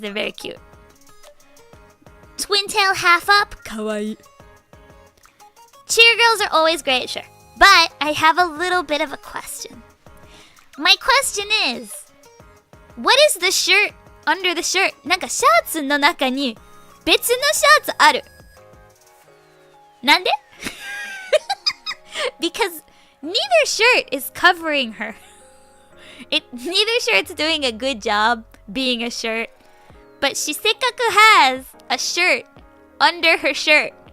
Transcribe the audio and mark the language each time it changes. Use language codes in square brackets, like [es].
[en] They're very cute. Twin tail half up. [ja] かわいい。 [en] Cheer girls are always great, sure. But I have a little bit of a question. My question is, what is the shirt under the shirt? [ja] なんかシャツの中に別のシャツある。なんで？ [en] Because neither shirt is covering her. Neither shirt's doing a good job being a shirt. But she せっかく has a shirt under her shirt.